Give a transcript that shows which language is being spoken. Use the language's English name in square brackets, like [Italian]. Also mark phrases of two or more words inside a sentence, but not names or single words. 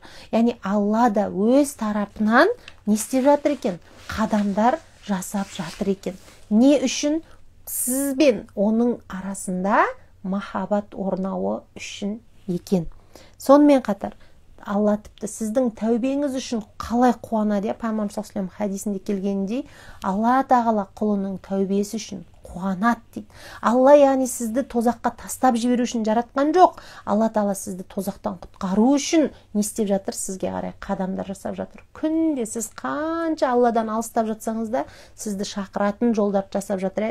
[Kazakh] Яғни Алла да өз тарапынан не істеп жатыр екен? Қадамдар жасап жатыр екен. Не үшін? Сіз бен оның арасында махаббат орнауы үшін екен. Сонымен қатар Алла тіпті сіздің тәубеңіз үшін қалай қуанады? Пайғамбар [Arabic] صلى الله عليه وسلم [Kazakh] хадисінде келгеніндей, Алла Тағала құлының тәубесі үшін қуанады дейді. Алла яғни сізді тозаққа тастап жіберу үшін жаратқан жоқ. Алла Тағала сізді тозақтан құтқару үшін не істеп жатыр? Сізге қарай қадамдар жасап жатыр. Күнде сіз қанша Алладан алыстап жатсаңыз да сізді шақыратын жолдарды жасап жатыр.